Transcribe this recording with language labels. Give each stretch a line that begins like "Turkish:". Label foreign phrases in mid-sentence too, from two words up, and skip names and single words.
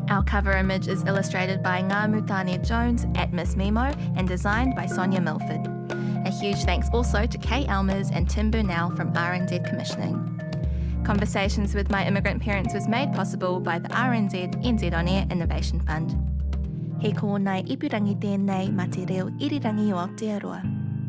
English: Our cover image is illustrated by Ngā Mutania Jones at Miss Mimo and designed by Sonia Milford. A huge thanks also to Kay Elmers and Tim Burnell from RNZ Commissioning. Conversations with My Immigrant Parents was made possible by the RNZ NZ On Air Innovation Fund.
Māori: He ko nai ipurangi tēnei ma te reo irirangi o Aotearoa.